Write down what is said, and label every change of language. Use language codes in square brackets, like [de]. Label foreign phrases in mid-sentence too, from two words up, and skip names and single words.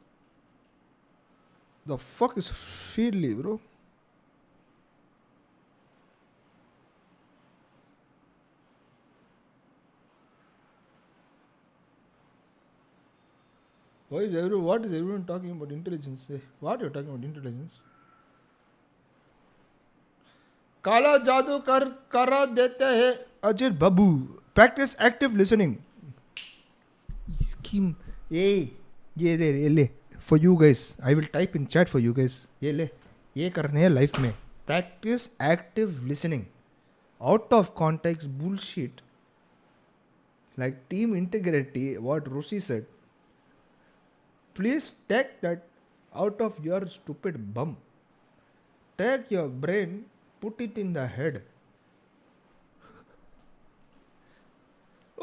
[en] The fuck is Feedly, bro? What is everyone talking about intelligence? What are you talking about intelligence? [hi] काला जादू करा देते हैं अजय बाबू. [en] Practice active listening. Scheme. Hey, ये for you guys. I will type in chat for you guys. [hi] ये करने हैं life में. [en] Practice active listening. Out of context bullshit. Like team integrity, what Rusi said. Please take that out of your stupid bum. Take your brain, put it in the head.